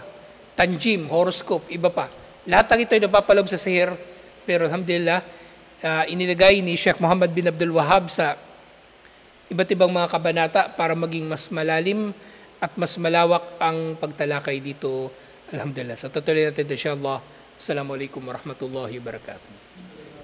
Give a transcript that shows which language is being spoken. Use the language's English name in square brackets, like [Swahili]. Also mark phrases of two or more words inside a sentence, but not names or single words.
[Filipino] Tanjim, horoscope, iba pa. Lahat ng ito ay napapaloob sa sihir, pero alhamdulillah, inilagay ni Sheikh Muhammad bin Abdul Wahhab sa iba't ibang mga kabanata para maging mas malalim at mas malawak ang pagtalakay dito. Alhamdulillah. So tutuloy natin insyaAllah. [Arabic] السلام عليكم ورحمة الله وبركاته.